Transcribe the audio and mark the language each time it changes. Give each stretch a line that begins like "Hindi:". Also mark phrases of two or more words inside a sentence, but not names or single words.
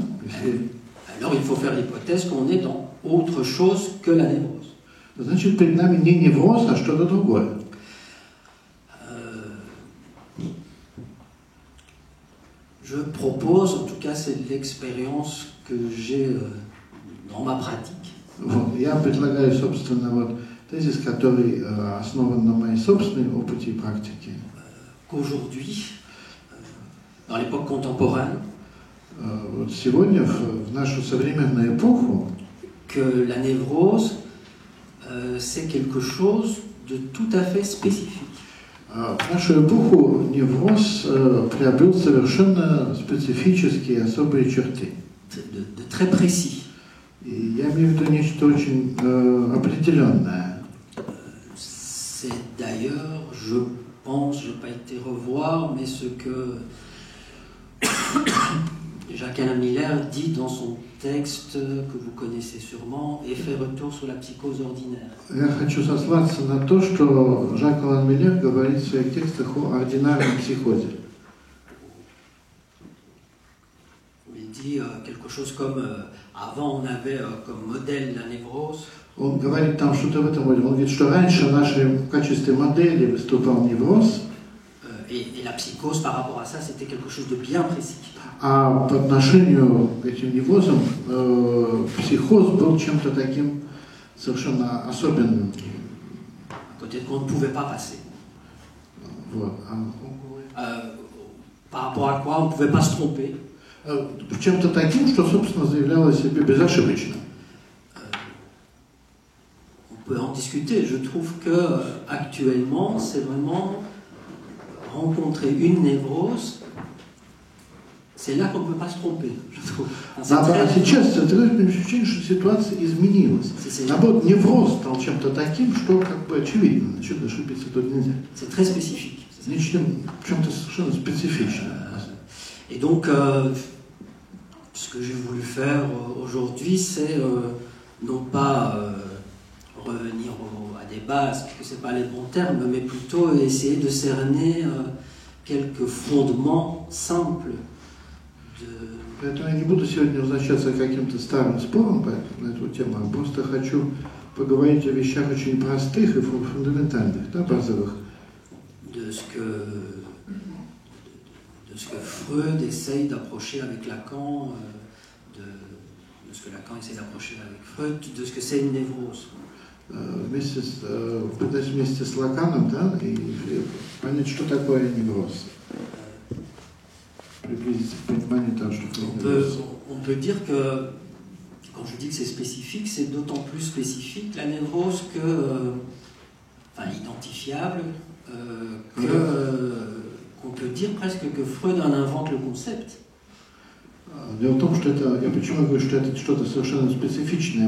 French: Alors il faut faire l'hypothèse qu'on est dans autre chose que la névrose.
Russian: Значит, перед нами не невроз, а что-то другое.
French: Je propose, en tout cas c'est l'expérience que j'ai dans ma pratique.
Russian: Вот, я предлагаю, собственно, вот тезис, который основан на моей собственной опыте и практике.
French: Qu'aujourd'hui, dans l'époque contemporaine,
Russian: вот сегодня, в нашу современную эпоху,
French: que la névrose, c'est quelque chose de tout à fait spécifique.
Russian: В нашу эпоху невроз приобрел совершенно специфические, особые черты.
French: De très précis.
Russian: И я имею в виду нечто очень определенное.
French: C'est d'ailleurs, je pense, je n'ai pas été revoir, mais ce que Jacques-Alain Miller dit dans son texte que vous connaissez sûrement, Effet retour sur la psychose ordinaire.
Russian: Я хочу сослаться на то, что Жак-Алан Миллер говорит в своих текстах о ординарном психозе.
French: Il dit quelque chose comme avant on avait comme modèle la névrose.
Russian: Он говорит там что-то в этом роде. Он говорит, что раньше в качестве модели выступал невроз.
French: Et la psychose par rapport à ça, c'était quelque chose de bien précis.
Russian: А по отношению к этим неврозам психоз был чем-то таким совершенно особенным.
French: À côté de quoi on ne pouvait pas passer.
Russian: Вот.
French: Par rapport à quoi on ne pouvait pas se tromper.
Russian: Чем-то таким, что, собственно, заявляло о себе безошибочно.
French: On peut en discuter. Je trouve que actuellement, c'est vraiment rencontrer une névrose. C'est là qu'on ne peut pas se tromper, je trouve.
Russian: Сейчас такое ощущение, что ситуация изменилась. Наоборот, невроз стал чем-то таким, что как бы очевидно, насчет ошибиться тут нельзя.
French: C'est très spécifique.
Russian: Нечто чем-то совершенно специфичным.
French: Et donc, ce que j'ai voulu faire aujourd'hui, c'est non pas revenir à des bases, parce que ce n'est pas les bons termes, mais plutôt essayer de cerner quelques fondements simples.
Russian: Поэтому я не буду сегодня возвращаться к каким-то старым спорам на эту тему, а просто хочу поговорить о вещах очень простых и фундаментальных, да, базовых.
French: De ce que Freud essaye d'approcher avec Lacan, de ce que Lacan essaye d'approcher avec Freud, de ce que c'est une névrose.
Russian: Пытаюсь вместе с Лаканом, да, и понять, что такое невроз. Приблизиться к пониманию того, что такое невроз.
French: On peut dire que, quand je dis que c'est spécifique, c'est d'autant plus spécifique la névrose que, enfin identifiable, qu'on peut dire presque que Freud en invente le concept.
Russian: Дело в том, что это, я почему говорю, что это что-то совершенно специфичное.